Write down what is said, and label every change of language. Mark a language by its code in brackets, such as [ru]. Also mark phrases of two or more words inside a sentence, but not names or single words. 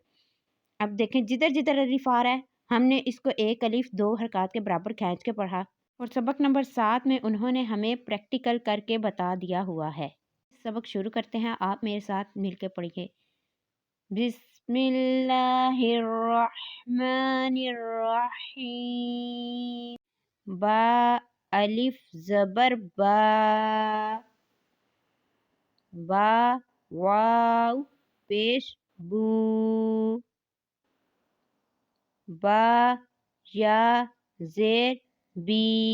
[ur] اب دیکھیں جدھر جدھر الف آ رہا ہے ہم نے اس کو 1 الف 2 حرکات کے برابر کھینچ کے پڑھا اور سبق نمبر 7 میں انہوں نے ہمیں پریکٹیکل کر کے بتا دیا ہوا ہے. سبق شروع کرتے ہیں. آپ میرے ساتھ مل کے پڑھیے. [ar] بسم اللہ الرحمن الرحیم. [ur] با الف زبر با. با واو پیش بو. با یا زیر بی.